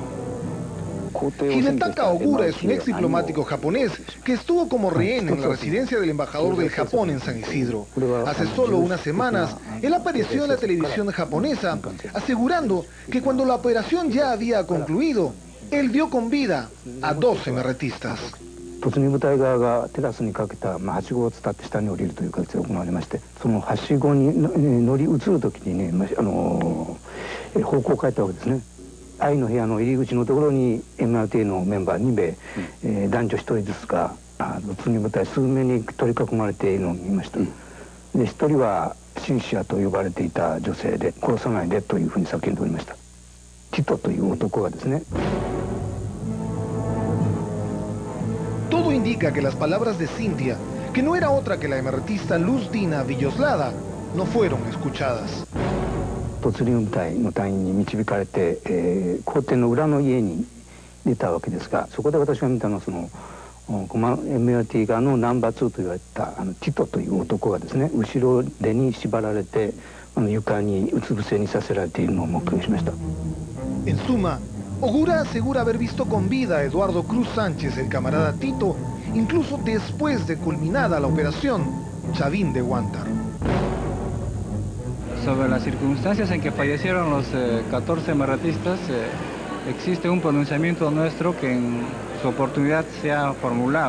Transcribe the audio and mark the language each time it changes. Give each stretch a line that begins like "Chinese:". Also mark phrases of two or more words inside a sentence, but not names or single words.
Spanish: Hinetaka Ogura es un ex diplomático japonés que estuvo como rehén en la residencia del embajador del Japón en San Isidro. Hace solo unas semanas, él apareció en la televisión japonesa asegurando que cuando la operación ya había concluido, él dio con vida a 2 emerretistas.
Japanese: 突入部隊側がテラスにかけた、はしごを伝って下に降りるという形で行われまして、そのはしごに乗り移るときにね、方向を変えたわけですね。愛の部屋の入り口のところに MRTA のメンバー2名、男女1人ずつが突入部隊数名に取り囲まれているのを見ました。で一人はシンシアと呼ばれていた女性で、殺さないでというふうに叫んでおりました。ティトという男がですね。
Spanish: Todo indica que las palabras de Cintia, que no era otra que la emertista Luz Dina Villoslada, no fueron escuchadas.
Japanese: 突入部隊の隊員に導かれて、校庭の裏の家に出たわけですが、そこで私が見たのはそのMRT 側のナンバー2と言われたティトという男がですね、後ろ手に縛られて床にうつ伏せにさせられているのを目撃しました。
Spanish: En suma, Ogura asegura haber visto con vida a Eduardo Cruz Sánchez, el camarada Tito, incluso después de culminada la operación Chavín de Huántar. Sobre las circunstancias en que fallecieron los 14 emeratistas, existe un pronunciamiento nuestro que en su oportunidad se ha formulado.